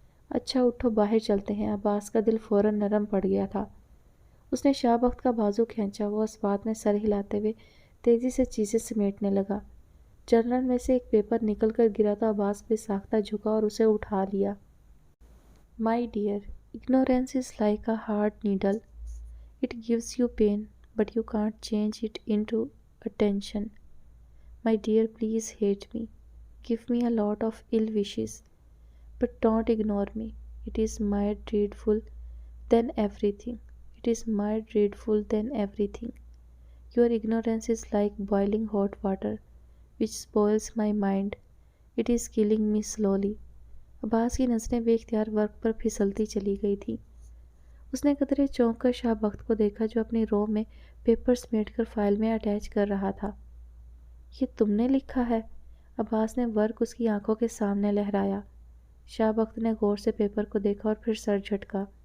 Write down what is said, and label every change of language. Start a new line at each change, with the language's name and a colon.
Urdu: اچھا اٹھو باہر چلتے ہیں۔ عباس کا دل فوراً نرم پڑ گیا تھا۔ اس نے شاہ بخت کا بازو کھینچا۔ وہ اس بات میں سر ہلاتے ہوئے تیزی سے چیزیں سمیٹنے لگا۔ جرنل میں سے ایک پیپر نکل کر گرا تو عباس بے ساختہ جھکا اور اسے اٹھا لیا۔
English: My dear, ignorance is like a hard needle. It gives you pain, but you can't change it into attention. My dear, please hate me. Give me a lot of ill wishes, but don't ignore me. It is more dreadful than everything. It is more dreadful than everything. Your ignorance is like boiling hot water, which spoils my mind. It is killing me slowly.
Urdu: عباس کی نظریں بے اختیار ورق پر پھسلتی چلی گئی تھی۔ اس نے قدرے چونک کر شاہ بخت کو دیکھا جو اپنی رو میں پیپر سمیٹ کر فائل میں اٹیچ کر رہا تھا۔ یہ تم نے لکھا ہے؟ عباس نے ورق اس کی آنکھوں کے سامنے لہرایا۔ شاہ بخت نے غور سے پیپر کو دیکھا اور پھر سر جھٹکا۔